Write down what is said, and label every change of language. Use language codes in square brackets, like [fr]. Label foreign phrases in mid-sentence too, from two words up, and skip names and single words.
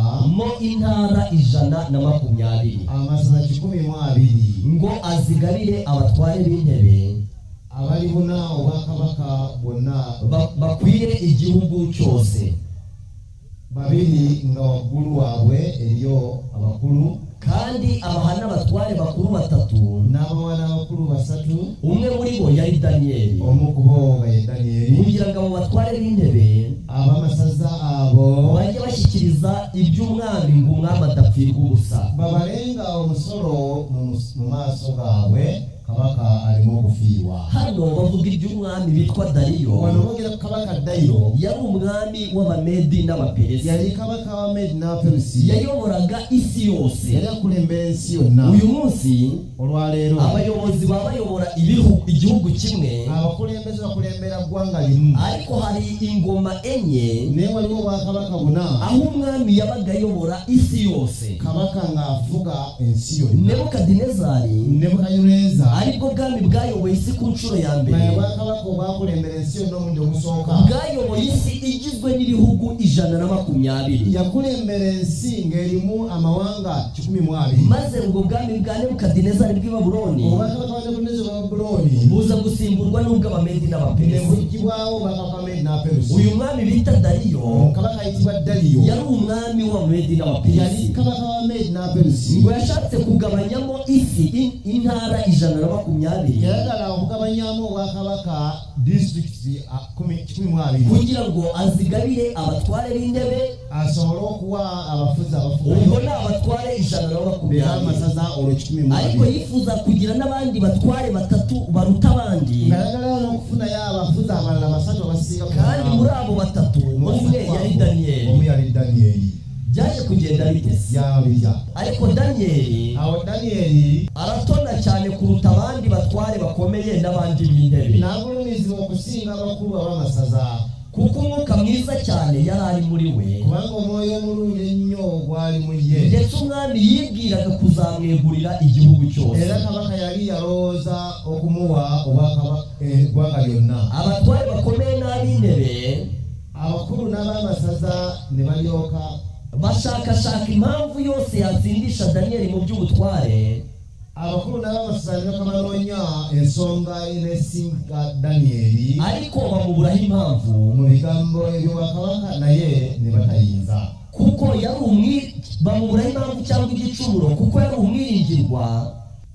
[rw] mo intara 120 [lg] amasaza 12 [rw] ngo azigabire abatware b'intebe [lg] abali buna obwakabaka bwonna [rw] bakwire igihugu cyose. [lg] babiri nga waggulu waabwe eriyo abakulu [rw] kandi abahana abatware bakuru 3 [lg] n'abawana abakulu 3. [rw] umwe muri bo yari daniyeli. [lg] omu ku bo nga ye daniyeli. [rw] kugira ngo abo batware b'intebe [lg] ab'amasaza abo [rw] bajye bashyikiriza iby'umwami ngo umwami adapfirwa ubusa. [lg] babalenga omusolo mu maaso gaabwe kabaka alimu okufiirwa. [rw] hano bavuga iby'umwami bitwa dariyo. [lg] wano boogera ku kabaka dayiro. [rw] yari umwami w'abamedi n'abaperesi. [lg] yali kabaka w'abamedi n'abaperusi. [rw] yayoboraga isi yose. [lg] yali akulembera ensi yonna. [rw] uyu munsi [lg] olwaleero [rw] abayobozi baba bayobora igihugu kimwe, [lg] abakulembeze bakulembera ggwanga limu. [rw] ariko hari ingoma enye [lg] naye waliwo obwakabaka buna [rw] aho umwami yabaga ayobora isi yose. [lg] kabaka ng'afuga ensi yonna. [rw] nebukadinezari [lg] nebukadineza [rw] aribwo bwami bwayoboye isi ku nshuro ya [lg] naye [rw] mbere. [lg] obwakabaka obwakulembera ensi yonna omundi ogusooka [rw] bwayoboye isi igizwe n'ibihugu 120. [lg] yakulembera ensi ng'erimu amawanga 12. [rw] maze ubwo bwami bwa nebukadinezari bw'i babuloni [lg] obwakabaka bwa nebukadineza bwa babuloni [rw] buza gusimburwa n'ubw'abamedi [lg] ne [rw] n'abaperesi. [lg] bugibwawo obwakabaka bw'abamedi n'abaperusi. [rw] uyu mwami bita dariyo [lg] kabaka ayitibwa daliyo [rw] yari umwami w'abamedi [lg] yali [rw] n'abaperesi. [lg] kabaka w'abamedi n'abaperusi. [rw] ngo yashatse kugabanyamo isi intara 120 [lg] yayagala okugabanyamu obwakabaka disitulikiti 12 [rw] kugira ngo azigabire abatware b'intebe. [lg] asobole okuwa abafuzi [rw] ubwo ni abatware 120. [lg] amasaza olwo 12. [rw] ariko yifuza kugira n'abandi batware 3 baruta abandi. [lg] ngayagala n'okufunayo abafuzi abalala 3 abasiiga [rw] kandi muri abo 3 umwe yari daniyeli. [lg] omu yali daniyeli. [rw] byaje kugenda bitese. [lg] yabirya [rw] ariko daniyeli [lg] awo daniyeli [rw] aratona cyane kuruta abandi batware bakomeye n'abandi b'intebe, [lg] n'agulumizibwa okusinga abakulu ab'amasaza [rw] kuko umwuka mwiza cyane yari ari muri we, [lg] kubanga omwoyo omulungi ennyo gwali mu ye. [rw] ndetse umwami yibwiraga kuzamwegurira igihugu cyose. [lg] era kabaka yali yalowooza okumuwa obwakabaka eggwanga lyonna. [rw] abatware bakomeye n'ab'intebe [lg] abakulu n'ab'amasaza ne balyoka [rw] bashakashaka impamvu yose yatsindisha daniyeli mu by'ubutware. [lg] abakulu n'ab'amasaza ne bakanoonya ensonga eneesinga daniyeli, [rw] ariko bamuburaho impamvu [lg] mu bigambo eby'obwakabaka naye ne batayinza. [rw] kuko yari bamuburaho impamvu cyangwa igicumuro kuko yari umwiringirwa